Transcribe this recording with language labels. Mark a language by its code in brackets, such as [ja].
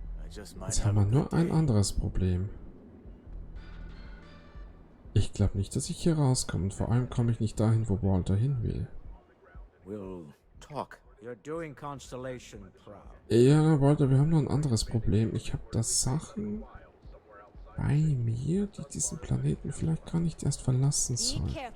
[de] Jetzt haben wir nur ein anderes Problem. Ich glaube nicht, dass ich hier rauskomme. Und vor allem komme ich nicht dahin, wo Walter hin will. [en] We'll talk. You're doing Constellation proud. [de] Ja, Walter, wir haben noch ein anderes Problem. Ich habe da Sachen bei mir, die diesen Planeten vielleicht gar nicht erst verlassen sollen.